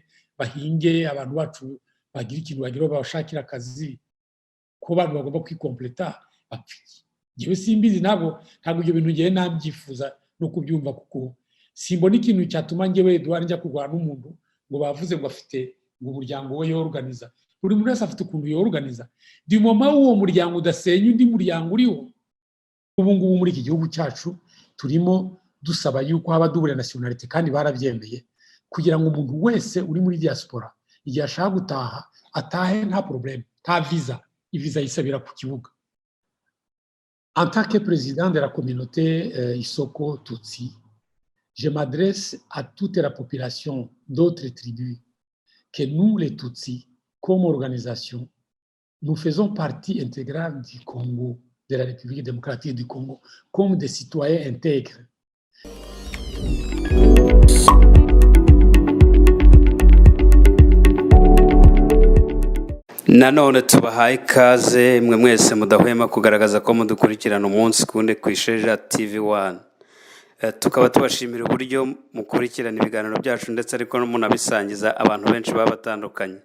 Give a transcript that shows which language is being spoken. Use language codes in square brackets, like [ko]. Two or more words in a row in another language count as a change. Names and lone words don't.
[rw] bahinge abantu bacu bagira ikintu bageraho bashakira akazi ko abantu bagomba kwikompleta bapfuye njyewe simbizi ntabwo ibyo bintu ngiye nabyifuza no kubyumva kuko simbona ikintu cyatuma njyewe Edouard njya kurwana n'umuntu ngo bavuze ngo afite ngo umuryango we yorganiza buri muntu wese afite ukuntu yorganiza [fr] du moment [rw] uwo muryango udasenya undi muryango uriho ubu ngubu muri iki gihugu cyacu turimo dusaba yuko haba [fr] double nationalité [rw] kandi barabyemeye kugira ngo umuntu wese uri muri diaspora igihe ashaka gutaha atahe nta problème nta visa ivisa yisabira ku kibuga. [fr] En tant que président de la communauté Isoko Tutsi, je m'adresse à toute la population d'autres tribus que nous, les Tutsis, comme organisation, nous faisons partie intégrale du Congo, de la République démocratique du Congo, comme des citoyens intègres. [rw] Nanone tubahaye ikaze mwe mwese mudahwema kugaragaza ko mudukurikirana umunsi kundi ku Isheja TV1. Tukaba tubashimira uburyo mukurikirana ibiganiro byacu ndetse ariko munabisangiza abantu benshi baba batandukanye.